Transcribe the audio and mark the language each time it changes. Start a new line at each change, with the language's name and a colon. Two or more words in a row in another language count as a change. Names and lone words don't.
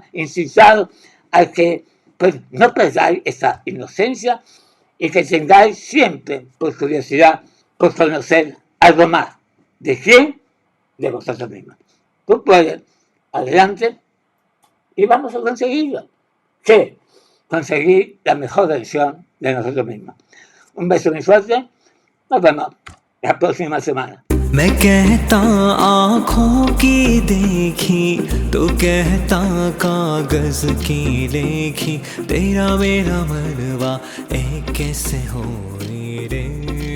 Spanish: Incitado a que pues, no perdáis esa inocencia y que tengáis siempre por curiosidad por conocer algo más. ¿De quién? De vosotros mismos. Tú puedes, adelante, y vamos a conseguirlo. ¿Qué? Conseguir la mejor versión de nosotros mismos. Un beso muy fuerte. Nos vemos la próxima semana.
Hindi: मैं कहता आँखों की देखी तो कहता कागज की लेखी तेरा मेरा मनवा एक कैसे हो रे